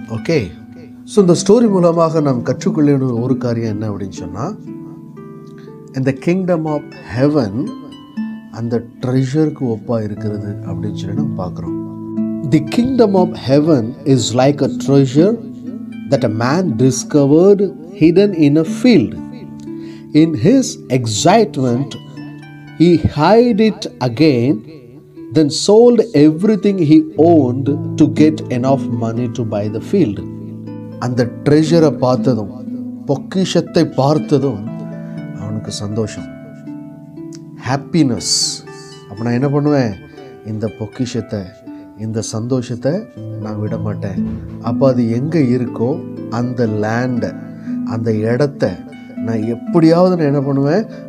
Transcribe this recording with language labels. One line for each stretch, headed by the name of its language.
Tamil: Okay, so இந்த story மூலமாக நாம் கற்றுக்கொள்ள ஒரு காரியம் என்ன அப்படின்னு சொன்னால், இந்த கிங்டம் ஆஃப் ஹெவன் அந்த ட்ரெஷருக்கு ஒப்பாக இருக்கிறது அப்படின்னு சொல்லி நம்ம பார்க்குறோம்.
English: The kingdom of heaven is like a treasure that a man discovered hidden in a field. In his excitement, he hid it again, then sold everything he owned to get enough money to buy the field.
Tamil: அந்த ட்ரெஷரை பார்த்ததும், பொக்கிஷத்தை பார்த்ததும் அவனுக்கு சந்தோஷம். Happiness. அப்போ நான் என்ன பண்ணுவேன்? இந்த பொக்கிஷத்தை, இந்த சந்தோஷத்தை நான் விட மாட்டேன். அப்போ அது எங்கே இருக்கோ அந்த லேண்டை, அந்த இடத்த நான் எப்படியாவது நான் என்ன பண்ணுவேன்?